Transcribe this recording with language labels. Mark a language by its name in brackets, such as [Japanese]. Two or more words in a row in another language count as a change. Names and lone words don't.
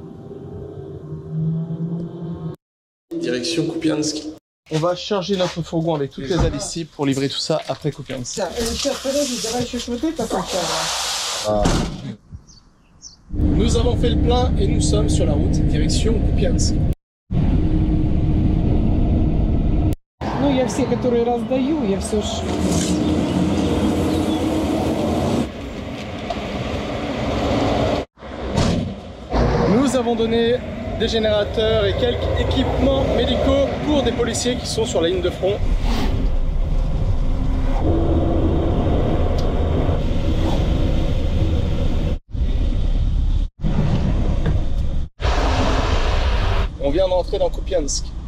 [French] Direction Kupiansk. On va charger notre fourgon avec toutes les aides ici pour livrer tout ça après Kupiansk. Nous avons fait le plein et nous sommes sur la route direction Kupiansk. [Russian] Ну, я все, которые раздаю, я все ж... [French] Nous avons donné des générateurs et quelques équipements médicaux pour des policiers qui sont sur la ligne de front. On vient d'entrer dans Kupiansk.